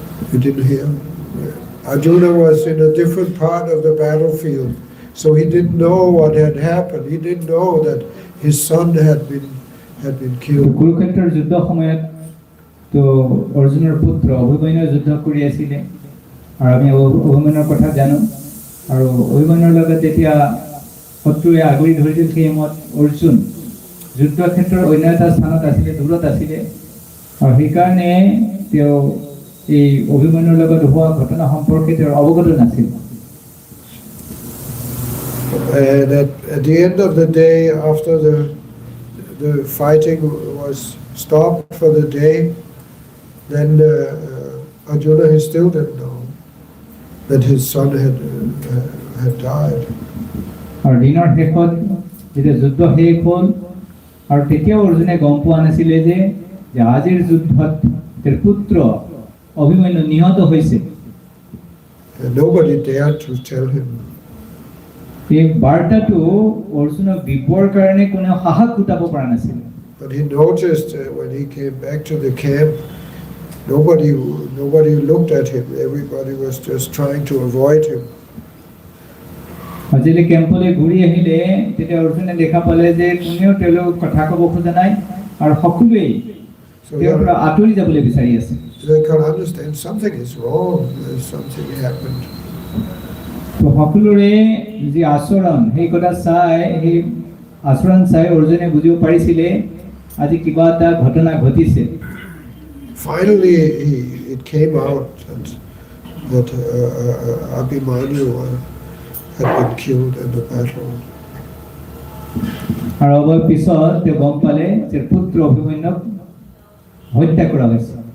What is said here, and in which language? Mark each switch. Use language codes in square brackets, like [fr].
[en] He didn't hear. Arjuna was in a different part of the battlefield, so he didn't know what had happened. He didn't know that his son had been killed. [as] কুৰুক্ষেত্ৰৰ যুদ্ধ সময়ত তো অৰ্জুনৰ পুত্ৰ অভিমন্যুৰ যুদ্ধ কৰি আছিলে, আৰু আমি অভিমন্যুৰ কথা জানো, আৰু অভিমন্যুৰ লগত যেতিয়া শত্ৰুৱে আগুৰি ধৰিছিল সেই সময়ত অৰ্জুন যুদ্ধক্ষেত্ৰৰ অন্য এটা স্থানত আছিলে, দূৰত আছিলে, আৰু সেইকাৰণে তেওঁ এই অভিমন্যুৰ লগত হোৱা ঘটনা সম্পৰ্কে তেওঁৰ অৱগত নাছিল। [en] And at the end of the day, after the fighting was stopped for the day, then Arjuna, he still didn't know that his son had died. [as] আৰু দিনৰ শেষত যেতিয়া যুদ্ধ শেষ হ'ল, আৰু তেতিয়াও অৰ্জুনে গম পোৱা নাছিলে যে আজিৰ যুদ্ধত তেওঁৰ পুত্ৰ অভিমন্যু নিহত হৈছে। [en] And nobody dared to tell him. [as] এই বাৰ্তাটো অৰ্জুনক দিবৰ কাৰণে কোনেও সাহস গোটাব পৰা নাছিল। [en] But he noticed when he came back to the camp, nobody looked at him. Everybody was just trying to avoid him. [as] আজিলৈ কেম্পলৈ ঘূৰি আহিলে তেতিয়া অৰ্জুনে দেখা পালে যে কোনেও তেওঁলোকক কথা ক'ব খোজা নাই, আৰু সকলোৱেই তেওঁৰ পৰা আঁতৰি যাবলৈ বিচাৰি আছে। [en] They can understand something is wrong, something happened. [as] তো সকলোৰে যি আচৰণ সেই কথা চাই, সেই আচৰণ চাই অৰ্জুনে বুজিব পাৰিছিলে আজি কিবা এটা ঘটনা ঘটিছে। [en] Finally, it came out that Abhimanyu had been killed in the battle. [as] আৰু অলপ পিছত তেওঁ গম পালে যে পুত্ৰ অভিমন্যুক হত্যা কৰা হৈছে।